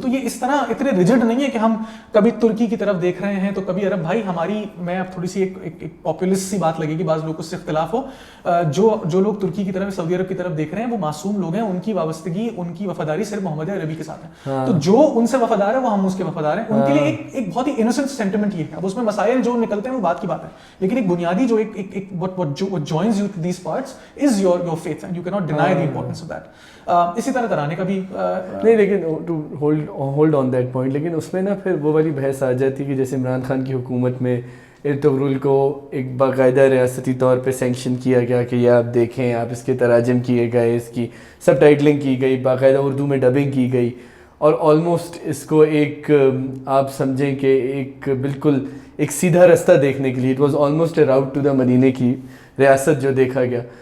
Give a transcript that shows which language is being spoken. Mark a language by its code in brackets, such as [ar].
[ur] تو یہ اس طرح اتنے ریجڈ نہیں ہے کہ ہم کبھی ترکی کی طرف دیکھ رہے ہیں تو کبھی عرب. بھائی ہماری, میں اب تھوڑی سی ایک پاپولسٹ سی بات لگے گی, بعض لوگوں سے اختلاف ہو, جو لوگ ترکی کی طرف, سعودی عرب کی طرف دیکھ رہے ہیں وہ معصوم لوگ ہیں, ان کی وابستگی, ان کی وفاداری صرف محمد عربی کے ساتھ ہے. تو جو ان سے وفادار ہے وہ ہم اس کے وفادار ہیں. ان کے لیے ایک بہت ہی انوسنٹ سینٹیمنٹ یہ ہے. اب اس میں مسائل جو نکلتے ہیں وہ بات کی بات ہے, لیکن ایک بنیادی جو [en] what joins you to these parts is your faith and you cannot deny the importance of that. [ur] اسی طرح ترانے کا بھی نہیں, لیکن [en] to hold on that point, [ur] لیکن اس میں نا پھر وہ والی بحث آ جاتی ہے کہ جیسے عمران خان کی حکومت میں ارطغرل کو ایک باقاعدہ ریاستی طور پہ سینکشن کیا گیا کہ یہ آپ دیکھیں, آپ اس کے تراجم کیے گئے, اس کی سب ٹائٹلنگ کی گئی, باقاعدہ اردو میں ڈبنگ کی گئی, اور آلموسٹ اس کو ایک آپ سمجھیں کہ ایک بالکل ایک سیدھا راستہ دیکھنے کے لیے, [en] it was almost a route to the [ur] مدینے کی ریاست جو دیکھا گیا.